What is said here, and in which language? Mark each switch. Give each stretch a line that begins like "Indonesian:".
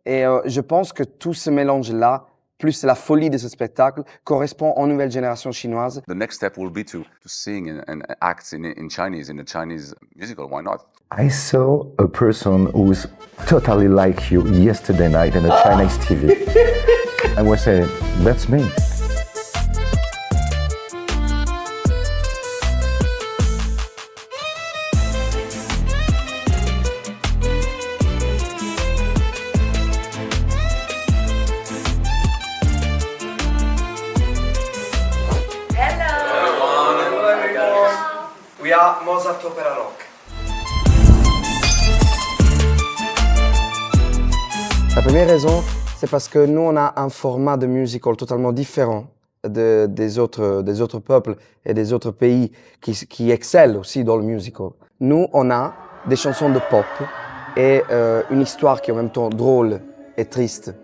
French: Et je pense que tout ce mélange-là, plus la folie de ce spectacle, correspond aux nouvelles générations chinoises.
English: The next step will be to sing and act in Chinese, in a Chinese musical. Why not? I saw a person who's totally like you yesterday night on a Chinese TV. I was saying, that's me. We are Mozart Opera Rock.
French: La première raison, c'est parce que nous, on a un format de musical totalement différent des autres peuples et des autres pays qui excellent aussi dans le musical. Nous, on a des chansons de pop et une histoire qui est en même temps drôle et triste.